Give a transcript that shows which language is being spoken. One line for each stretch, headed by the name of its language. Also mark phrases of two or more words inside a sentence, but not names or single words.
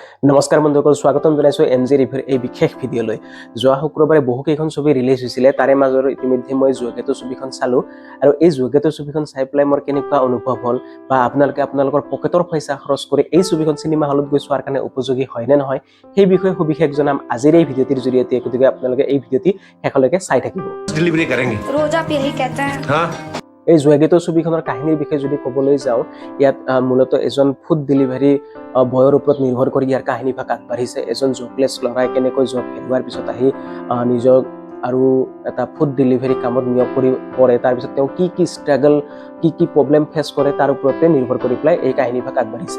Assamese: নমস্কাৰ বন্ধুসকল, স্বাগতম জনাইছো এনজি ৰিভিউৰ এই বিশেষ ভিডিঅ'লৈ। যোৱা শুক্ৰবাৰে বহুকেইখন ছবি ৰিলিজ হৈছিলে, তাৰে মাজৰ ইতিমধ্যে মই যোৱাগেতো ছবিখন চালো আৰু এই যোৱাগেতো ছবিখন চাই পেলাই মোৰ কেনেকুৱা অনুভৱ হ'ল বা আপোনালোকৰ পকেটৰ পইচা খৰচ কৰি এই ছবিখন চিনেমা হলত গৈ চোৱাৰ কাৰণে উপযোগী হয় নে নহয় সেই বিষয়ে সবিশেষ জনাম আজিৰ এই ভিডিঅ'টিৰ জৰিয়তে। গতিকে আপোনালোকে এই ভিডিঅ'টি শেষলৈকে চাই থাকিব।
Hindi: डिलीवरी करेंगे रोज आप यही कहते हैं। हाँ
Assamese: এই যোৱাগেতো ছবিখনৰ কাহিনীৰ বিষয়ে যদি ক'বলৈ যাওঁ, ইয়াত মূলত এজন ফুড ডেলিভাৰী বয়ৰ ওপৰত নিৰ্ভৰ কৰি ইয়াৰ কাহিনী ভাগ আগবাঢ়িছে। এজন জবলেছ ল'ৰাই কেনেকৈ জব হেৰুৱাৰ পিছত আহি নিজক আৰু এটা ফুড ডেলিভাৰী কামত নিয়োগ কৰি পৰে, তাৰপিছত তেওঁ কি ষ্ট্ৰাগল কি প্ৰব্লেম ফেচ কৰে তাৰ ওপৰতে নিৰ্ভৰ কৰি পেলাই এই কাহিনী ভাগ আগবাঢ়িছে।